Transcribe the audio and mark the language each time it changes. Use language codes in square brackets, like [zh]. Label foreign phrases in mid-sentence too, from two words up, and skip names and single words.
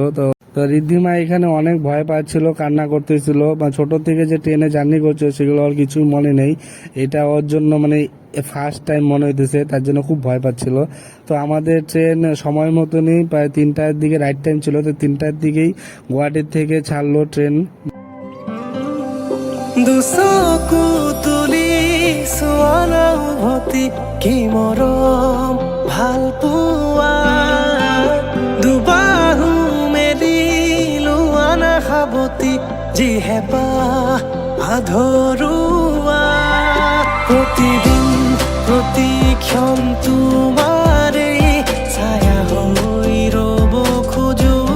[bn] তো ঋদ্ধিমা এখানে অনেক ভয় পাচ্ছিল, কান্না করতেছিল, বা ছোট থেকে যে ট্রেনে জার্নি করছে সেগুলো আর কিছুই মনে নেই। এটা ওর জন্য মানে [en] first time [bn] মনে হইতেছে, তার জন্য খুব ভয় পাচ্ছিল। তো আমাদের ট্রেন সময় মতনই প্রায় 3টার দিকে [en] right time [bn] ছিল, তো 3টার দিকেই গুয়াহাটির থেকে ছাড়লো ট্রেন। [as] দুচকু তুলি চোৱানা উভতি কি মৰম ভাল পোৱা, দুবাহু মেলি লোৱানা সাৱতি যি হেঁপাহ আধৰুৱা, প্ৰতিদিন প্ৰতিক্ষণ তোমাৰেই ছায়া হৈ ৰ'ব খোজো,